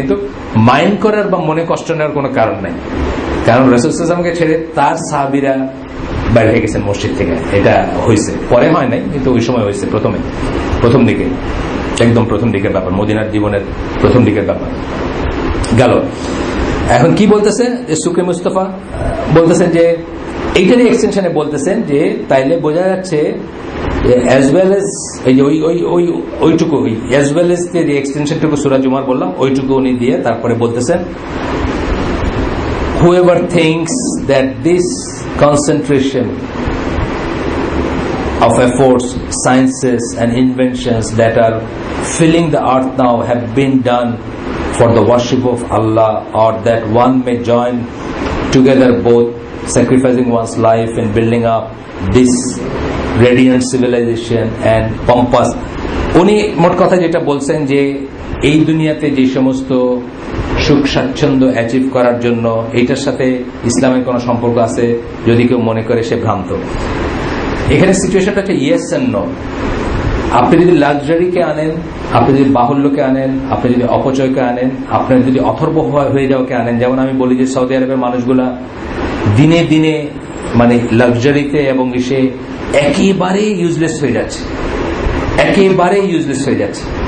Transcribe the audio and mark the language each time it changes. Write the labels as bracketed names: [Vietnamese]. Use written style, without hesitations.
[Bangla] কিন্তু মাইন্ড করার বা মনে কষ্ট নেওয়ার কোনো কারণ নাই, কারণ রাসূল সাল্লাল্লাহু আলাইহি ওয়াসাল্লামকে ছেড়ে তার সাহাবীরা বাইরে হয়ে গেছেন মসজিদ থেকে। এটা হয়েছে, পরে হয় নাই, কিন্তু ওই সময় হয়েছে, প্রথম দিকে, একদম প্রথম দিকের ব্যাপার, মদিনার জীবনের প্রথম দিকের ব্যাপার গেল। এখন কি বলতেছেন সুকরি মুস্তাফা বলতেছেন যে এইটারই এক্সটেনশনে বলতেছেন যে তাইলে বোঝা যাচ্ছে অ্যাজ ওয়েল এজ এই যে ওইটুকু অ্যাজ ওয়েল এজ যে এক্সটেনশনটুকু সূরা জুমার বললাম ওইটুকু উনি দিয়ে তারপরে বলতেছেন [English] whoever thinks that this concentration of efforts, sciences and inventions that are filling the earth now have been done for the worship of Allah, or that one may join together both, sacrificing one's life in building up this radiant civilization and pompous. [Bangla] উনি মোট কথা যেটা বলছেন যে এই দুনিয়াতে যে সমস্ত সুখ স্বাচ্ছন্দ্য অ্যাচিভ করার জন্য এইটার সাথে ইসলামের কোনো সম্পর্ক আছে যদি কেউ মনে করে সে ভ্রান্ত। এখানে সিচুয়েশনটা হচ্ছে ইয়েস এন্ড নো। আপনি যদি লাক্সারিকে আনেন, আপনি যদি বাহুল্যকে আনেন, আপনি যদি অপচয়কে আনেন, আপনার যদি অথর্ব হয়ে যাওয়াকে আনেন, যেমন আমি বলি যে সৌদি আরবের মানুষগুলা দিনে দিনে মানে লাক্সারিতে এবং সে একেবারে ইউজলেস হয়ে যাচ্ছে, একেবারে ইউজলেস হয়ে যাচ্ছে।